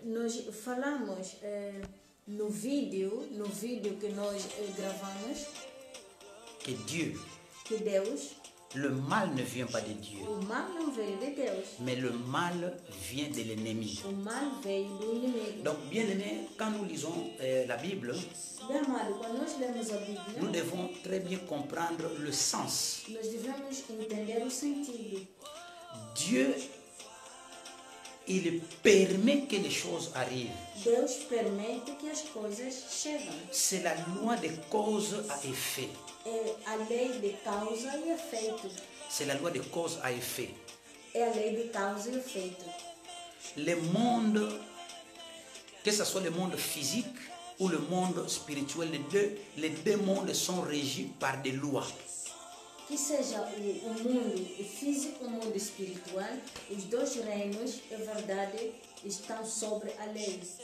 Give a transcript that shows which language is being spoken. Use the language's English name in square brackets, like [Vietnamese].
[Portuguese] Nós falamos no vídeo que nós gravamos, [French] que Dieu, [Portuguese] que Deus, [French] le mal ne vient pas de Dieu, [Portuguese] o mal não veio de Deus, [French] mais le mal vient de l'ennemi. [Portuguese] o mal veio do inimigo. [French] Donc, bien-aimés, quand nous lisons la Bible, [Portuguese] Bem amado, quando nós lemos a [French] nous [Portuguese] Bíblia, [French] devons très bien comprendre le sens. [Portuguese] nós devemos entender o sentido. [French] Dieu, il permet que les choses arrivent. [Portuguese] Deus permite que as coisas cheguem. [French] C'est la loi de cause à effet. [Portuguese] É a lei de causa e efeito. [French] C'est la loi de cause à effet. [Portuguese] É a lei de causa e efeito. [French] Le monde, que ce soit le monde physique ou le monde spirituel, les deux mondes sont régis par des lois. [Portuguese] Que seja o mundo físico e o mundo espiritual, os dois reinos, é verdade, estão sobre a lei.